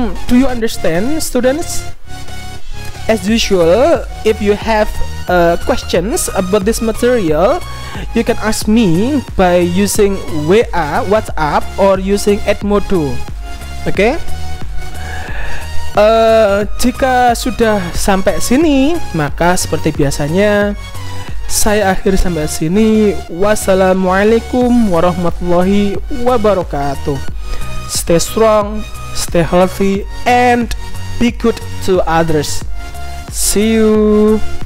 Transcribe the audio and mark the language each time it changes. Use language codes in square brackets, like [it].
[en] Do you understand, students? As usual, if you have questions about this material, you can ask me by using WA, WhatsApp, or using Edmodo. Oke? [id] Jika sudah sampai sini, maka seperti biasanya saya akhiri sampai sini. [ar] Wassalamualaikum warahmatullahi wabarakatuh. [en] Stay strong, stay healthy, and be good to others. See you.